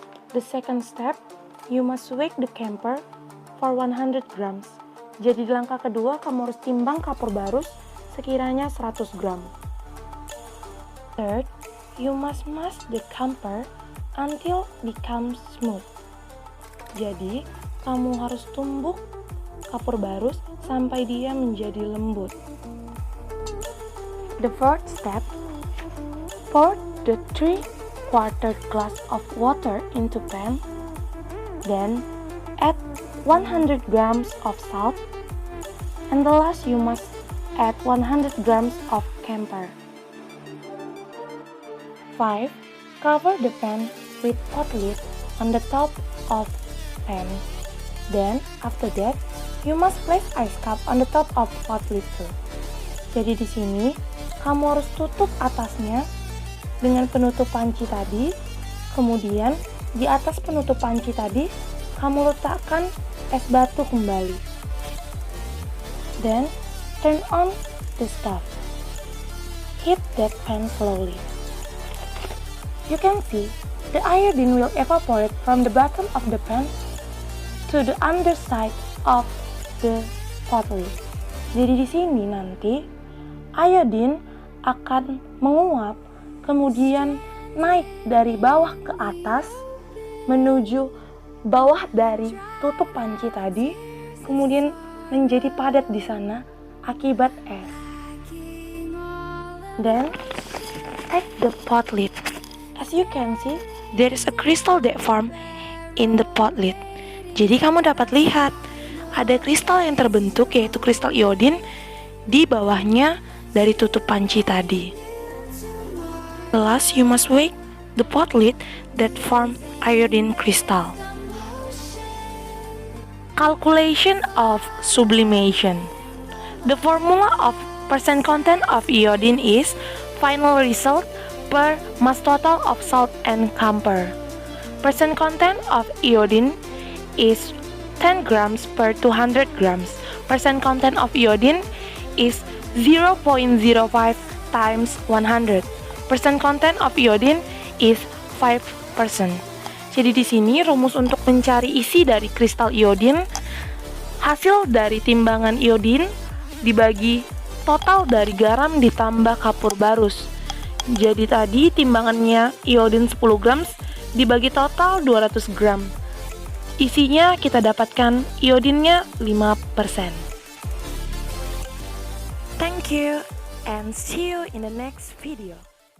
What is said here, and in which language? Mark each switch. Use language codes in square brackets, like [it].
[en] The second step, you must weigh the camphor for 100 grams. [id] Jadi di langkah kedua, kamu harus timbang kapur barus sekiranya 100 gram. [en] Third, you must mash the camphor until becomes smooth. [id] Jadi, kamu harus tumbuk kapur barus sampai dia menjadi lembut. [en] The fourth step, pour the 3/4 glass of water into pan, then add 100 grams of salt, and the last you must add 100 grams of camphor. 5. Cover the pan with pot lid on the top of pan. Then, after that, you must place ice cup on the top of pot lid too. [id] Jadi di sini, kamu harus tutup atasnya dengan penutup panci tadi, kemudian di atas penutup panci tadi, kamu letakkan es batu kembali. [en] Then, turn on the stove. Heat that pan slowly. You can see the iodine will evaporate from the bottom of the pan to the underside of the pot lid. [id] Jadi di sini nanti iodine akan menguap, kemudian naik dari bawah ke atas menuju bawah dari tutup panci tadi, kemudian menjadi padat di sana akibat es. [en] Then, take the pot lid. As you can see, there is a crystal that form in the pot lid. [id] Jadi kamu dapat lihat, ada kristal yang terbentuk yaitu kristal iodin di bawahnya dari tutup panci tadi. [en] Last, you must weigh the pot lid that form iodine crystal. Calculation of sublimation. The formula of percent content of iodine is final result per mass total of salt and camphor. Percent content of iodine is 10 grams per 200 grams. Percent content of iodine is 0.05 times 100. Percent content of iodine is 5%. [id] Jadi di sini rumus untuk mencari isi dari kristal iodin, hasil dari timbangan iodin dibagi total dari garam ditambah kapur barus. Jadi tadi timbangannya iodin 10 gram dibagi total 200 gram. Isinya kita dapatkan iodinnya 5%. [en] Thank you and see you in the next video.